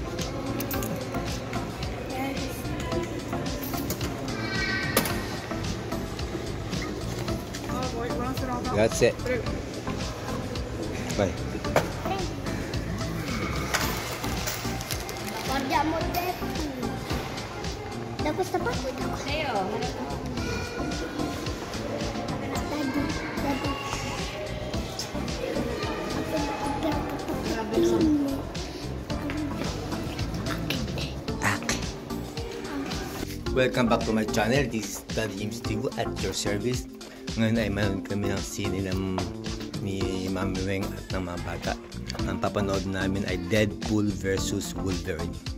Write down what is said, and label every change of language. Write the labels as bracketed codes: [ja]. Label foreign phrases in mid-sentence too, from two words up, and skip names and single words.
[it] Buona serata. Grazie. Prego. Vai. Guardiamo il delfino. Da questa parte da qua. [en] Welcome back to my channel. This is Daddy James TV at your service. [tl] Ngayon ay mayroon kami ng sine ni Mami Weng at ng mga bata. Ang papanood namin ay Deadpool versus Wolverine.